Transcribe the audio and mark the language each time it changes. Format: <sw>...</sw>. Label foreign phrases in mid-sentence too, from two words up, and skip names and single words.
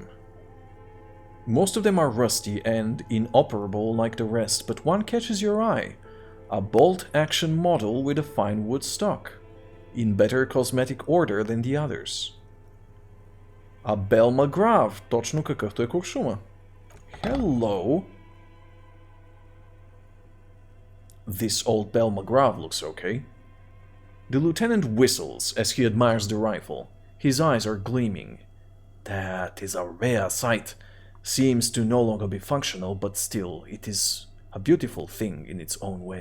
<en>Most of them are rusty and inoperable like the rest, but one catches your eye. A bolt-action model with a fine wood stock, in better cosmetic order than the others. A Bell McGraw,</en> <bg>точно какъвто е куршума.</bg> <en>Hello. This old Bell McGraw looks okay. The lieutenant whistles as he admires the rifle. His eyes are gleaming. That is a rare sight. Seems to no longer be functional, but still, it is a beautiful thing in its own way.</en>